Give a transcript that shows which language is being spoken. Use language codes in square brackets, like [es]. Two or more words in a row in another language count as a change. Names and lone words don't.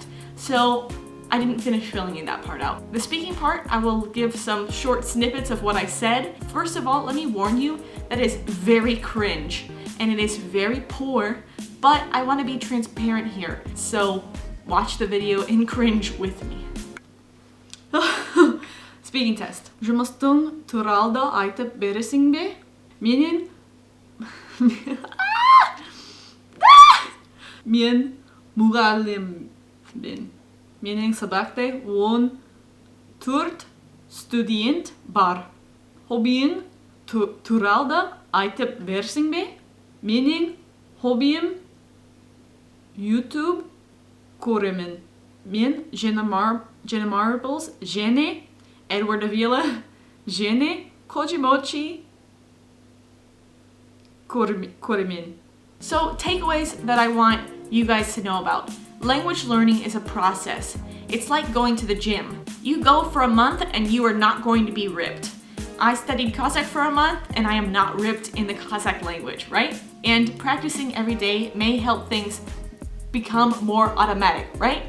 [en] So I didn't finish filling in that part out. The speaking part, I will give some short snippets of what I said. First of all, let me warn you, that is very cringe, and it is very poor, but I want to be transparent here. So watch the video and cringe with me. Speaking test. [kk] Жұмыстың туралды айтып бересің бе? Мен мұғаліммін. Менің сабақта 14 студент бар. Хоббиің туралды айтып берсің бе? Менің хоббиім YouTube көремін. Мен Jenna Marbles, және Edward Avila, және Kojimochi көремін. [en] So, takeaways that I want you guys to know about. Language learning is a process. It's like going to the gym. You go for a month and you are not going to be ripped. I studied Kazakh for a month and I am not ripped in the Kazakh language, right? And practicing every day may help things become more automatic, right?